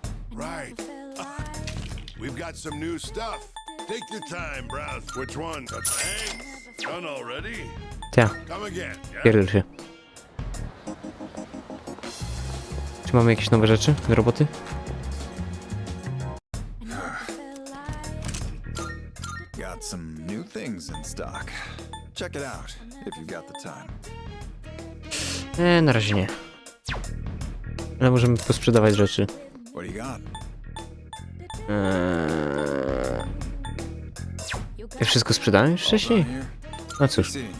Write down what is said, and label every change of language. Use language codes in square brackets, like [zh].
[en] Right. We've got some new stuff. Take your time, browse. Which one? Thanks. Done already? [pl] Ta, [en] Come again. Yeah? [pl] pierdol się. Czy mamy jakieś nowe rzeczy do roboty? [en] Got some new things in stock. Check it out if you've got the time. [pl] Na razie nie. Ale możemy posprzedawać rzeczy. [en] What do you got? [pl] Ja wszystko sprzedałem już wcześniej? No cóż.